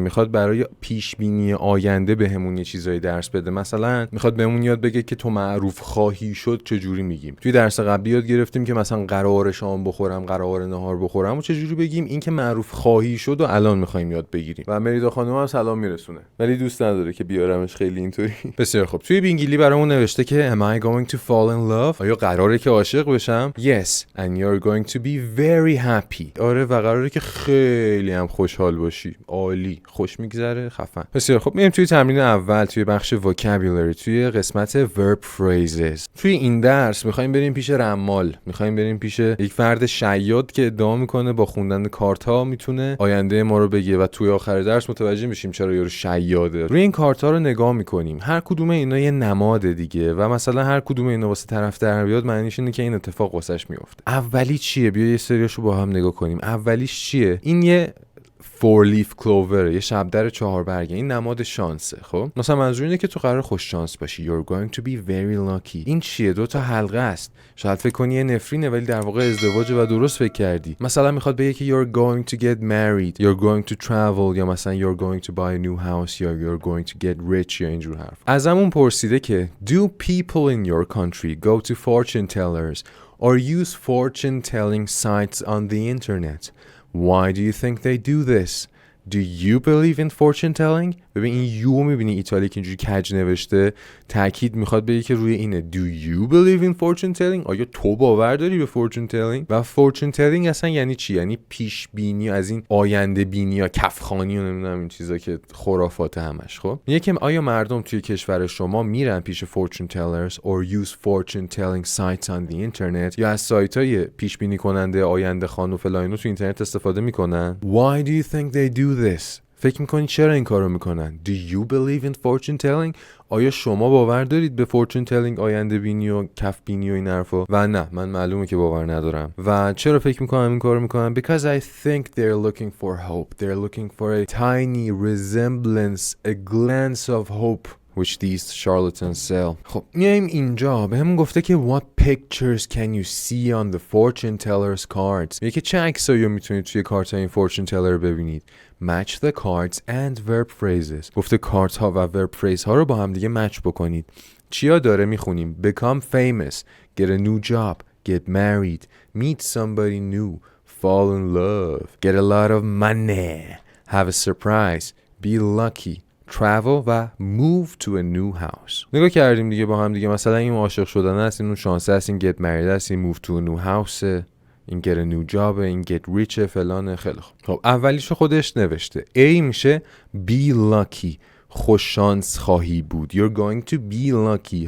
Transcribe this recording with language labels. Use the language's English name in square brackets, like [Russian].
[Persian] میخواد برای پیش بینی آینده بهمون یه چیزایی درس بده. مثلا میخواد بهمون یاد بگه که تو معروف خواهی شد چه جوری میگیم. توی درس قبلی یاد گرفتیم که مثلا قرار شام بخورم، قرار نهار بخورم و چه جوری بگیم. این که معروف خواهی شد و الان میخوایم یاد بگیریم. و مریدا خانم هم سلام میرسونه ولی دوست نداره که بیارمش خیلی اینطوری. بسیار خب، توی بینگیلی برامون نوشته که [English] am I going to fall in love؟ [Persian] آیا قراره که عاشق بشم؟ [English] Yes and you're going to be very happy. [Persian] آره و قراره که خیلی هم خوشحال باشی. عالی، خوش میگذره، خفن. بسیار خب، میریم توی تمرین اول توی بخش vocabulary توی قسمت verb phrases. توی این درس میخوایم بریم پیش رمال، میخوایم بریم پیش یک فرد شیاد که ادعا میکنه با خوندن کارت ها میتونه آینده ما رو بگه و توی آخر درس متوجه میشیم چرا یارو شیاده. روی این کارت ها رو نگاه میکنیم، هر کدوم اینا یه نماد دیگه و مثلا هر کدوم اینا واسه طرف در بیاد معنیش اینه که این اتفاق واسش میفته. اولی چیه؟ بیا یه سریاشو با هم نگاه کنیم. اولیش چیه؟ این یه four leaf clover، یه شبدر 4 برگه. این نماد شانسه. خب مثلا منظور اینه که تو قرار خوش شانس باشی. [English] You're going to be very lucky. [Persian] این چیه؟ 2 تا حلقه است. شاید فکر کنی یه نفرینه ولی در واقع ازدواجه و درست فکر کردی. مثلا میخواد بگه که [English] you're going to get married, you're going to travel، یا مثلا you're going to buy a new house، یا you're going to get rich، یا اینجور حرف. [Persian] ازمون پرسیده که [English] do people in your country go to fortune tellers or use fortune telling sites on the internet? Why do you think they do this? Do you believe in fortune telling? [Persian] ببین این یو میبینی ایتالیک اینجوری کج نوشته، تاکید میخواد بگه که روی اینه. [English] Do you believe in fortune telling؟ [Persian] آیا تو باور داری به fortune telling؟ و fortune telling اصلا یعنی چی؟ یعنی پیش بینی، از این آینده بینی یا کفخانی و نمیدونم این چیزا که خرافات همش. خب میگه که آیا مردم توی کشور شما میرن پیش fortune tellers [English] or use fortune telling sites on the internet، [Persian] یا از سایت‌های پیش بینی کننده آینده خوان و فلان تو اینترنت استفاده میکنن؟ [English] Why do you think they do this؟ [Persian] فکر میکنی چرا این کارو میکنن؟ [English] Do you believe in fortune telling؟ [Persian] آیا شما باور دارید به fortune telling، آینده بینی و کف بینی و این حرفا؟ و نه، من معلومه که باور ندارم. و چرا فکر میکنم این کارو میکنن؟ [English] Because I think they're looking for hope. They're looking for a tiny resemblance, a glance of hope which these charlatans sell. [Persian] خب میایم اینجا بهمون گفته که [English] what pictures can you see on the fortune tellers cards؟ [Persian] میگه که چه عکسایی رو میتونید توی کارت این fortune teller ببینید. [English] Match the cards and verb phrases. [Persian] گفته کارت ها و verb phrase ها رو با هم دیگه مچ بکنید. چیا داره میخونیم؟ [English] Become famous, get a new job, get married, meet somebody new, fall in love, get a lot of money, have a surprise, be lucky, travel و move to a new house. [Persian] نگاه کردیم دیگه با هم دیگه. مثلا این عاشق شدن است، این شانس است، این get married است، این [English] move to a new house، [Persian] این [English] get a new job، [Persian] این get rich فلانه. خیلی خوب. خب اولیشو خودش نوشته. A میشه [English] be lucky، [Persian] خوش شانس خواهی بود. [English] You're going to be lucky.